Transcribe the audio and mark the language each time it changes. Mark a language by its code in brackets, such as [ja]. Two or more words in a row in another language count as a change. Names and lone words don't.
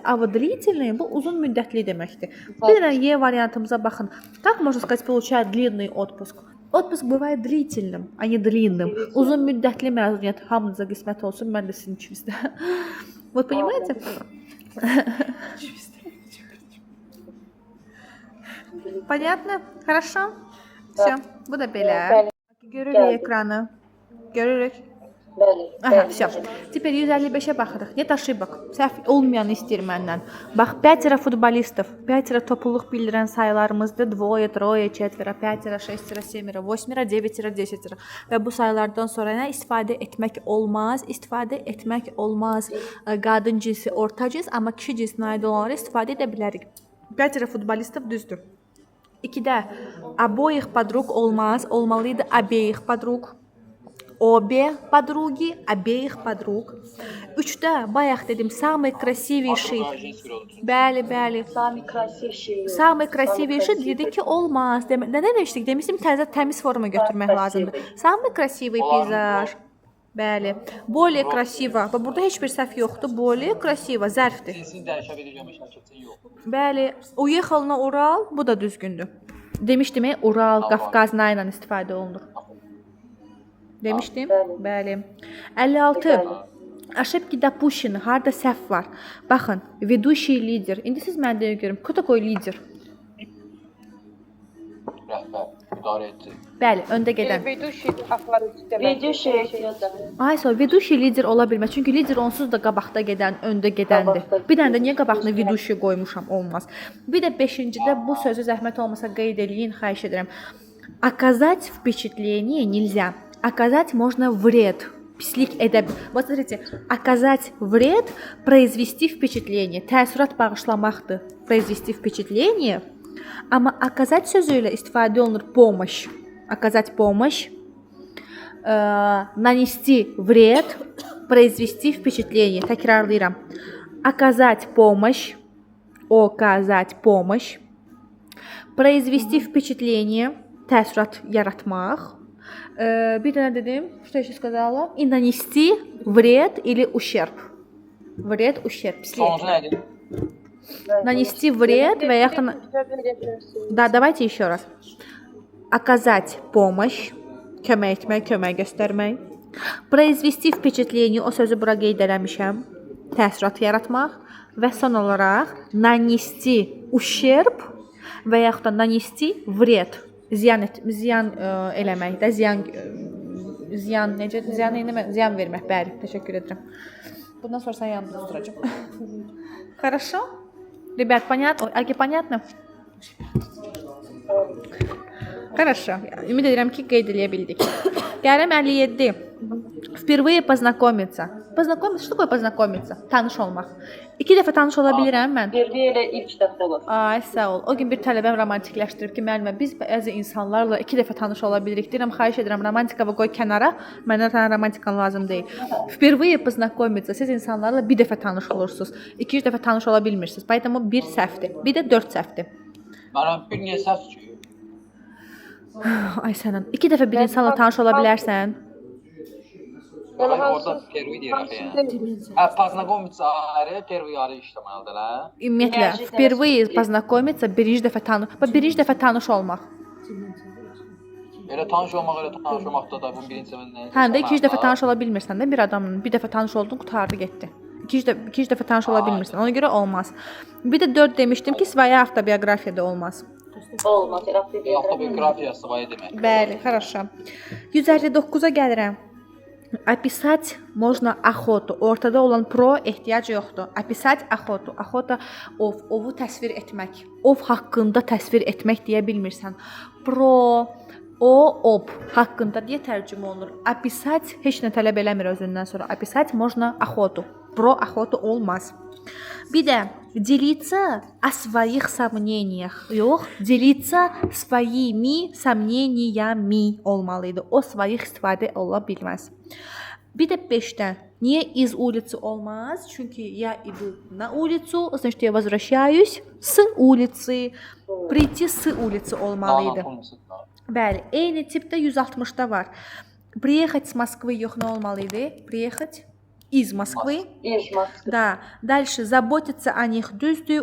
[ru] А вот длительный [az] bu uzun müddətli deməkdir. Bir dənə Y variantımıza baxın. [ru] Как можно сказать, получает длинный отпуск? Отпуск бывает длительным, а не длинным. [az] Uzun müddətli məzuniyyət hamınıza qismət olsun, mən də sizin içinizdə. [ru] Вот понимаете? Понятно? Хорошо? Все. [az] Bu da belə. Görürük ekranı. Görürük. [ru] Aha, все. Теперь 155-ə baxırıq. Нет ошибок. [az] Səhv olmayanı istəyir məndən. Bax, 5 futbolistов. 5 topluluq bildirən sayılarımızdır. 2, 3, 4, 5, 6, 7, 8, 9, 10. Və bu sayılardan sonra nə istifadə etmək olmaz? İstifadə etmək olmaz. Qadın cinsi orta cins, amma kişi cinsinə aid olanları istifadə edə bilərik. 5 futbolistов düzdür. 2-də [ru] обоих подруг [az] olmaz. Olmalıydı [ru] обеих подруг. Обе подруги, обеих подруг. [az] 3-də bayaq dedim, [ru] самый красивейший. [az] Bəli, bəli. [ru] Самый красивейший [az] dedik ki, olmaz. Nə demişdik? Demişdim təmiz forma götürmək lazımdır. [ru] Самый красивый peyzaj. Bəli. Более красиво. [az] Burada heç bir səhv yoxdur. [ru] Более красиво [az] zərfdir. Cinsini dəyişə biləcəm, şəkilçin yox. Bəli. [ru] Уехал на Урал, [az] bu da düzgündür. Demişdim, Ural, Qafqazna ilə istifadə olunur. Demişdim? Bəli. 56. [ru] Ошибки допущены. [az] Harda səhv var. Baxın, [ru] ведущий lider. [az] İndi siz mən deyə görüm. [ru] Кто такой lider? [az] Rəhbər, idarəçi. Bəli, öndə gedən. [ru] Ведущий lider [az] ola bilməz. Çünki lider onsuz da qabaqda gedən, öndə gedəndir. Bir dənə də niyə qabağına ведущий qoymuşam? Olmaz. Bir də 5-cidə bu sözü zəhmət olmasa qeyd eləyin, xahiş edirəm. [ru] Оказать впечатление нельзя. Оказать можно вред. [az] Pislik edə. [ru] Вот смотрите, оказать вред, произвести впечатление. [az] Təəssürat bağışlamaqdır. [ru] Произвести впечатление. [az] Amma оказать sözü ilə istifadə olunur помощь. [ru] Оказать помощь. Нанести вред, произвести впечатление. Təkrarlayıram. Оказать помощь. Оказать помощь. Произвести впечатление. [az] Təəssürat yaratmaq. Bir dənə dedim, [ru] что еще сказала? И нанести вред или ущерб. Вред, ущерб. [az] Sonuncu nə idi? [ru] Нанести вред [az] və yaxud da... [ru] Да, давайте еще раз. Оказать помощь. [az] Kömək etmək, kömək göstərmək. [ru] Произвести впечатление. [az] O sözü bura qeyd eləmişəm. Təəssürat yaratmaq. Və son olaraq [ru] нанести ущерб [az] və yaxud da [ru] нанести вред. [az] Ziyan eləmək də, ziyan necə, ziyan vermək, bəli, təşəkkür edirəm. Bundan sonra sən yanımda duracağam. [ru] Хорошо? Ребят, понятно? Agi, понятно? Хорошо. [az] Ümid edirəm ki, qeyd eləyə bildik. Gələm 57. [ru] Впервые познакомиться. Познакомиться, что такое познакомиться? [az] Tanış olmaq. 2 dəfə tanış ola bilirəm mən. Birliyə ilk dəfə olur. Ay, sağ ol. O gün bir tələbəm romantikləşdirib ki, müəllimə, biz bəzi insanlarla 2 dəfə tanış ola bilirik. Deyirəm, xahiş edirəm, romantikavı qoy kənara. Mənə tənə romantikan lazım deyil. [ru] Впервые познакомиться. [az] Siz insanlarla bir dəfə tanış olursunuz. 2-3 dəfə tanış ola bilmirsiniz. Поэтому 1 səhvdir. Bir də 4 səhvdir. Mənə bir niyə səs ki? Ay sənin. 2 dəfə bir insanla tanış ola bilərsən. Hayır, orada первый deyir axı yəni. Познакомиться ayrı, первый ayrı işləməlidir, hə? Ümumiyyətlə, [ru] впервые познакомиться, [az] birinci dəfə tanış olmaq. Elə tanış olmaqda da bu birinci nə? Həm də ikinci dəfə tanış ola bilmirsən də bir adamla. Bir dəfə tanış oldun, qurtardı, getdi. İkinci dəfə tanış ola bilmirsən. Ona görə olmaz. Bir də 4 demişdim ki, своя avtobiografiya da olmaz. Olmaz. Avtobiografiya своя demək. Bəli, хорошо. 159-a gəlirəm. [ru] Описать можно охоту. [az] Ortada olan pro ehtiyac yoxdur. [ru] Описать охоту. Охота [az] ovu təsvir etmək. Ov haqqında təsvir etmək deyə bilmirsən. Pro об haqqında deyə tərcümə olunur. Описать heç nə tələb eləmir özündən sonra. [ru] Описать можно охоту. Про охоту [az] olmaz. Bir də [ru] делиться о своих сомнениях. [az] Yox, [ru] делиться своими сомнениями [az] olmalıydı. O своих istifadə ola bilməz. Bir də 5-də niyə [ru] из улицы [az] olmaz? [ru] Çünki я иду на улицу, значит я возвращаюсь с улицы. Прийти с улицы [az] olmalıydı. Bəli, eyni tipdə 160-da var. [ru] Приехать с Москвы [az] yox, nə olmalıydı? [ru] Приехать из Москвы. Да. Дальше заботиться о них düzdür.